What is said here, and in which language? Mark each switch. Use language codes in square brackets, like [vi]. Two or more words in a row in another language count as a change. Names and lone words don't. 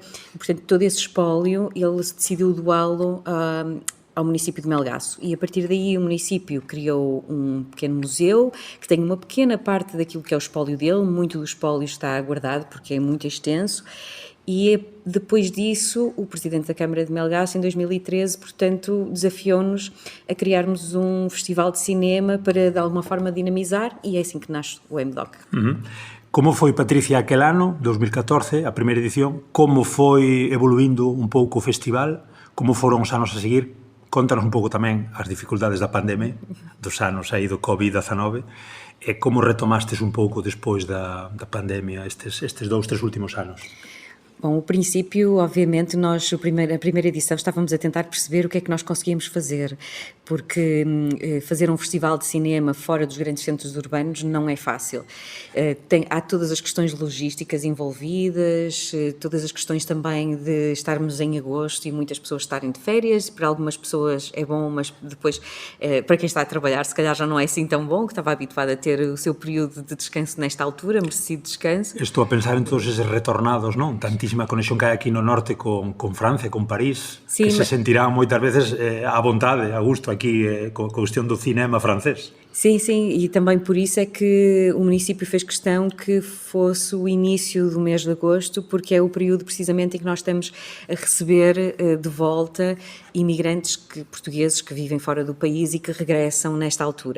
[pt] E, portanto, todo esse espólio, ele decidiu doá-lo ao município de Melgaço, e a partir daí o município criou um pequeno museu que tem uma pequena parte daquilo que é o espólio dele, muito do espólio está guardado porque é muito extenso, e depois disso o Presidente da Câmara de Melgaço, em 2013, portanto, desafiou-nos a criarmos um festival de cinema para, de alguma forma, dinamizar, e é assim que nasce o MDoc. [gl] Como foi, Patricia, aquel ano, 2014, a primeira edición? Como foi evoluindo un pouco o festival? Como foron os anos a seguir? Contanos un pouco tamén as dificultades da pandemia, dos anos aí do COVID-19, e como retomastes un pouco despois da pandemia estes 2-3 últimos anos. [pt] Bom, o princípio, obviamente, nós, a primeira edição, estávamos a tentar perceber o que é que nós conseguíamos fazer, porque fazer um festival de cinema fora dos grandes centros urbanos não é fácil. Há todas as questões logísticas envolvidas, todas as questões também de estarmos em agosto e muitas pessoas estarem de férias. Para algumas pessoas é bom, mas depois, para quem está a trabalhar, se calhar já não é assim tão bom, que estava habituado a ter o seu período de descanso nesta altura, merecido descanso. [gl] Estou a pensar en todos esses retornados, non? Tantísima conexión que hai aquí no norte con Francia, con París, sí, que se sentirán moitas veces a vontade, a gusto aquí con a cuestión do cinema francés. [pt] Sim, sim, e também por isso é que o município fez questão que fosse o início do mês de agosto, porque é o período precisamente em que nós estamos a receber de volta imigrantes portugueses que vivem fora do país e que regressam nesta altura.